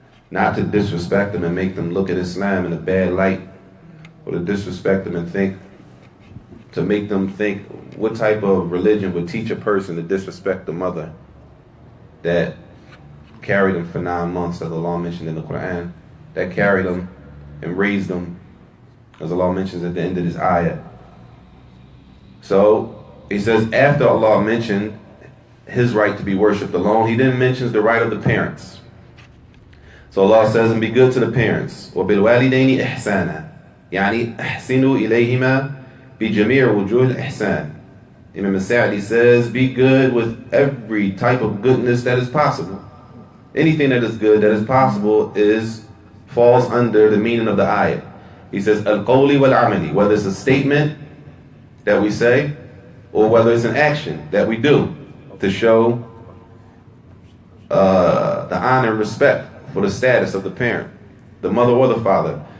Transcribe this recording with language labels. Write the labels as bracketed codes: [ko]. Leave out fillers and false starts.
[en] Not to disrespect them and make them look at Islam in a bad light, or to disrespect them and to make them think what type of religion would teach a person to disrespect the mother that carried them for 9 months, as Allah mentioned in the Quran, that carried them and raised them, as Allah mentions at the end of this ayah. So He says after Allah mentioned His right to be worshipped alone, He then mentions the right of the parents. So Allah says, and be good to the parents. [ar] وَبِالْوَالِدَيْنِ إِحْسَانًا. يعني أحسنوا إليهما بجميع وجوه الإحسان. [en] Imam Saajid says, be good with every type of goodness that is possible. Anything that is good, that is possible, falls under the meaning of the ayah. He says, al-qawli wal-amali, whether it's a statement that we say, or whether it's an action that we do to show the honor and respect for the status of the parent, the mother or the father.